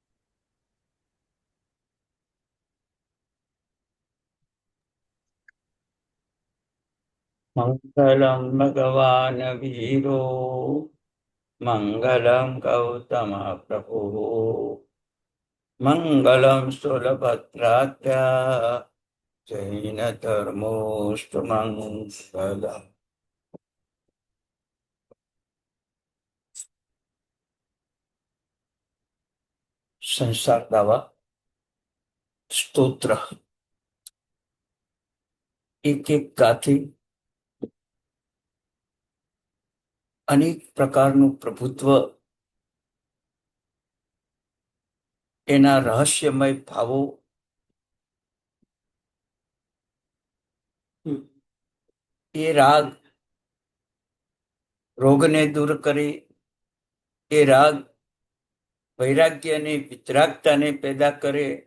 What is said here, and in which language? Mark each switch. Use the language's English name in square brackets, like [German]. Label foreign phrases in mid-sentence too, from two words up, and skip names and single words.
[Sanskrit] मंगलम भगवान वीरो मंगलम गौतम प्रभु मंगलम सुरभद्रात्या जैन धर्मोस्तु मंगलम। [Gujarati] संसार दावा સ્તોત્ર એક એક ગાથી અનેક પ્રકારનું પ્રભુત્વ, એના રહસ્યમય ભાવો, એ રાગ રોગને દૂર કરે, એ રાગ વૈરાગ્ય અને વિતરાગતાને પેદા કરે.